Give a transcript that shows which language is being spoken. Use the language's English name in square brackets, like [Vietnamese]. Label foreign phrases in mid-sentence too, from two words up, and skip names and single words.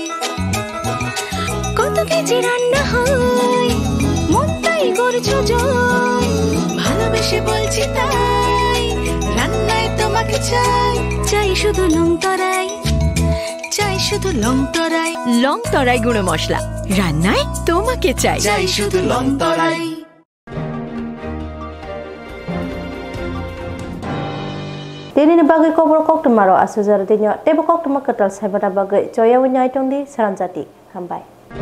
[Bangla] কত কেজি রান্না হয়, মন তাই করছো জয়, ভালোবেসে বলছি তাই, রান্নায় তোমাকে চাই, চাই শুধু লংতরাই, চাই শুধু লংতরাই। লংতরাই গুঁড়ো মশলা, রান্নায় তোমাকে চাই, চাই শুধু লংতরাই। [Kok Borok] Dini bagai kobor kok tomorrow asujar dinyo tebo kok tomorrow ketal sabada bagai joya winyai tongdi saranjati hambai.